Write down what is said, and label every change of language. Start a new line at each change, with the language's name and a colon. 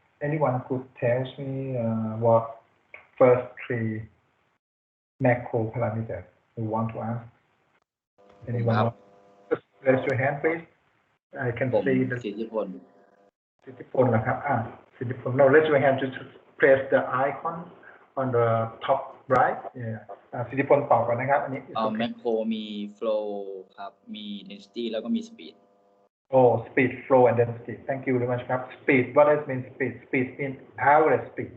English: Anyone could tell me what first 3 macro parameters you want to ask? Anyone? Just raise your hand, please. I can
Thai: ผม
English: see the
Thai: สิทธิพล สิทธิพลนะครับสิทธิพล
English: No, raise your hand to press the icon on the top right.
Thai: Yeah. สิทธิพลตอบก่อนนะครับอันนี้ แมคโครมี flow ครับมี density แล้วก็มี speed.
English: Oh, speed, flow, and density. Thank you very much. Speed. What does mean speed? Speed means average speed.